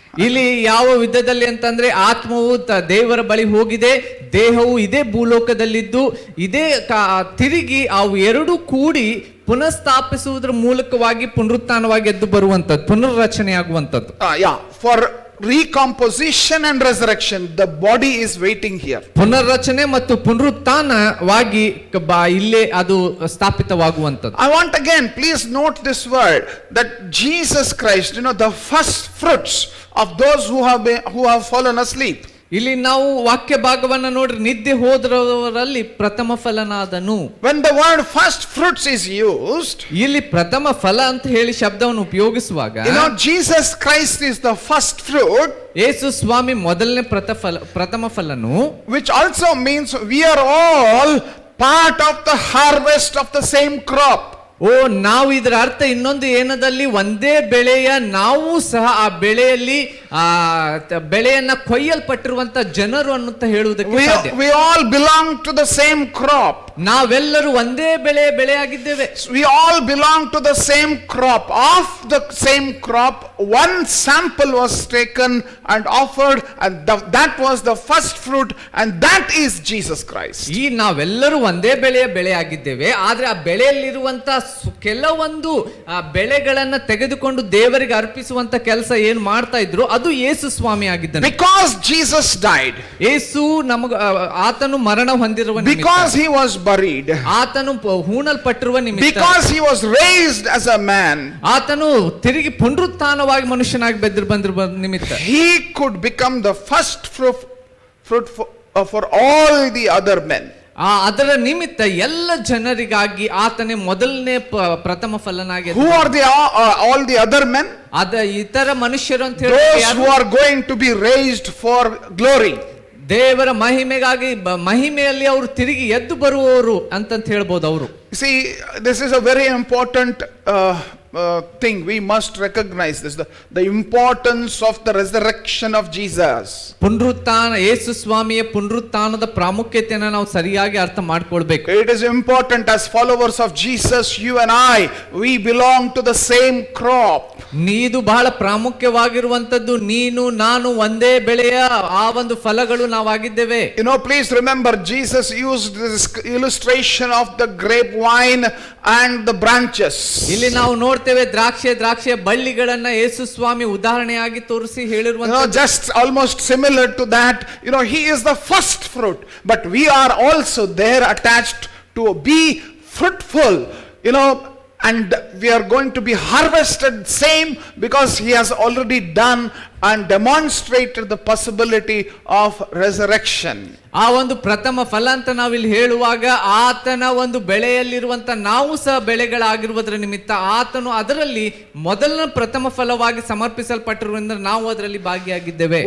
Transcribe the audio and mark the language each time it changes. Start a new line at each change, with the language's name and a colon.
Kannada: ಇಲ್ಲಿ ಯಾವ ವಿಧದಲ್ಲಿ ಅಂತಂದ್ರೆ ಆತ್ಮವು ದೇವರ ಬಳಿ ಹೋಗಿದೆ, ದೇಹವು ಇದೇ ಭೂಲೋಕದಲ್ಲಿದ್ದು ಇದೇ ತಿರುಗಿ ಅವು ಎರಡು ಕೂಡಿ ಪುನಃಸ್ಥಾಪಿಸುವುದರ ಮೂಲಕವಾಗಿ ಪುನರುತ್ಥಾನವಾಗಿ ಎದ್ದು ಬರುವಂತದ್ದು, ಪುನರ್ರಚನೆ ಆಗುವಂತದ್ದು.
English: For recomposition and resurrection, the body is waiting here.
Kannada: ಪುನರ್ರಚನೆ ಮತ್ತು ಪುನರುತ್ಥಾನವಾಗಿ ಇಲ್ಲೇ ಅದು ಸ್ಥಾಪಿತವಾಗುವಂತದ್ದು.
English: I want again, please note this word, that Jesus Christ, the first fruits of those who have fallen asleep.
Kannada: ಇಲ್ಲಿ ನಾವು ವಾಕ್ಯ ಭಾಗವನ್ನ ನೋಡ್ರಿ, ನಿದ್ದೆ ಹೋದವರಲ್ಲಿ ಪ್ರಥಮ ಫಲನಾದನು.
English: When the word first fruits is used,
Kannada: ಇಲ್ಲಿ ಪ್ರಥಮ ಫಲ ಅಂತ ಹೇಳಿ ಶಬ್ದವನ್ನು ಉಪಯೋಗಿಸುವಾಗ,
English: Jesus Christ is the first fruit,
Kannada: ಯೇಸು ಸ್ವಾಮಿ ಮೊದಲನೇ ಪ್ರಥಮ ಫಲನು,
English: which also means we are all part of the harvest of the same crop.
Kannada: ನಾವು ಇದರ ಅರ್ಥ ಇನ್ನೊಂದು ಏನದಲ್ಲಿ, ಒಂದೇ ಬೆಳೆಯ ನಾವು ಸಹ ಆ ಬೆಳೆಯಲ್ಲಿ ಬೆಳೆಯನ್ನ ಕೊಯ್ಯಲ್ಪಟ್ಟಿರುವಂತ ಜನರು ಅನ್ನುತ್ತ ಹೇಳುವುದಕ್ಕೆ ಸಾಧ್ಯ.
English: We all belong to the same crop.
Kannada: ನಾವೆಲ್ಲರೂ ಒಂದೇ ಬೆಳೆಯಾಗಿದ್ದೇವೆ.
English: We all belong to the same crop. Of the same crop, one sample was taken and offered, and that was the first fruit, and that is Jesus Christ.
Kannada: ಈ ನಾವೆಲ್ಲರೂ ಒಂದೇ ಬೆಳೆಯಾಗಿದ್ದೇವೆ, ಆದ್ರೆ ಆ ಬೆಳೆಯಲ್ಲಿರುವಂತ ಕೆಲವೊಂದು ಬೆಳೆಗಳನ್ನ ತೆಗೆದುಕೊಂಡು ದೇವರಿಗೆ ಅರ್ಪಿಸುವಂತ ಕೆಲಸ ಏನ್ ಮಾಡ್ತಾ ಇದ್ರು, ಅದು ಯೇಸು ಸ್ವಾಮಿ ಆಗಿದ್ದಾನೆ.
English: Because Jesus died,
Kannada: ಯೇಸು ಆತನು ಮರಣ ಹೊಂದಿರುವ ನಿಮಿತ್ತ,
English: because he was buried,
Kannada: ಆತನು ಹೂಣಲ್ಪಟ್ಟಿರುವ ನಿಮಿತ್ತ,
English: because he was raised as a man,
Kannada: ಆತನು ತಿರುಗಿ ಪುನರುತ್ಥಾನವಾಗಿ ಮನುಷ್ಯನಾಗಿ ಬಂದಿರುವ ನಿಮಿತ್ತ,
English: he could become the first fruit for all the other men.
Kannada: ಅದರ ನಿಮಿತ್ತ ಎಲ್ಲ ಜನರಿಗಾಗಿ ಆತನೇ ಮೊದಲನೇ ಪ್ರಥಮ ಫಲನಾಗಿ.
English: Who are all the other men?
Kannada: ಇತರ ಮನುಷ್ಯರು ಅಂತ ಹೇಳಿ,
English: those who are going to be raised for glory.
Kannada: ದೇವರ ಮಹಿಮೆಗಾಗಿ ಮಹಿಮೆಯಲ್ಲಿ ಅವರು ತಿರುಗಿ ಎದ್ದು ಬರುವವರು ಅಂತ ಹೇಳ್ಬೋದು ಅವರು.
English: See, this is a very important thing. We must recognize this, the importance of the resurrection of Jesus.
Kannada: ಪುನರುತ್ಥಾನ, ಯೇಸು ಸ್ವಾಮಿಯ ಪುನರುತ್ಥಾನದ ಪ್ರಾಮುಖ್ಯತೆಯನ್ನು ನಾವು ಸರಿಯಾಗಿ ಅರ್ಥ ಮಾಡ್ಕೊಳ್ಬೇಕು.
English: It is important, as followers of Jesus, you and I, we belong to the same crop.
Kannada: ಇದು ಬಹಳ ಪ್ರಾಮುಖ್ಯವಾಗಿರುವಂತದ್ದು. ನೀನು ನಾನು ಒಂದೇ ಬೆಳೆಯ ಆ ಒಂದು ಫಲಗಳು ನಾವಾಗಿದ್ದೇವೆ.
English: Please remember, Jesus used this illustration of the grapevine and the branches.
Kannada: ಇಲ್ಲಿ ನಾವು ನೋಡ್ತೇವೆ ದ್ರಾಕ್ಷಿಯ ಬಳ್ಳಿಗಳನ್ನ ಯೇಸು ಸ್ವಾಮಿ ಉದಾಹರಣೆಯಾಗಿ ತೋರಿಸಿ ಹೇಳಿರುವಂತ,
English: just almost similar to that. He is the first fruit, but we are also there attached to be fruitful, and we are going to be harvested same, because he has already done and demonstrated the possibility of resurrection.
Kannada: ಆ ಒಂದು ಪ್ರಥಮ ಫಲ ಅಂತ ನಾವಿಲ್ಲಿ ಹೇಳುವಾಗ, ಆತನ ಒಂದು ಬೆಳೆಯಲ್ಲಿರುವಂತ ನಾವು ಸಹ ಬೆಳೆಗಳಾಗಿರುವುದರ ನಿಮಿತ್ತ ಆತನು ಅದರಲ್ಲಿ ಮೊದಲನೇ ಪ್ರಥಮ ಫಲವಾಗಿ ಸಮರ್ಪಿಸಲ್ಪಟ್ಟಿರುವುದರಿಂದ ನಾವು ಅದರಲ್ಲಿ ಭಾಗಿಯಾಗಿದ್ದೇವೆ.